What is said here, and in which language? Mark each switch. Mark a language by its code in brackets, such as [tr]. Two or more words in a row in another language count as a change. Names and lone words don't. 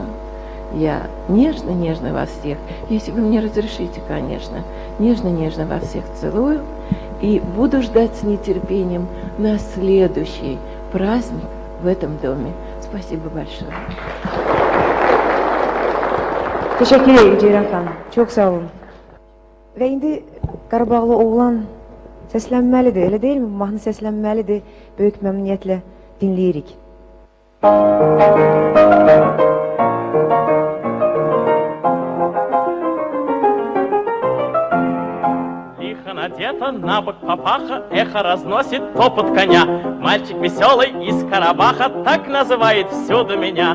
[ru] Я нежно-нежно вас всех, если вы мне разрешите, конечно, нежно-нежно вас всех целую и буду ждать с нетерпением на следующий праздник в этом доме. Спасибо большое. [az] Teşekkür ederim Ceyran xanım. Çok sağ olun. Ve indi Qarabağlı oğlan səslənməlidir, elə deyilmi? Bu mahnı səslənməlidir. Böyük məmnuniyyətlə dinləyirik. [ru] Надета на бок папаха, эхо разносит топот коня. Мальчик веселый из Карабаха так называет всюду меня.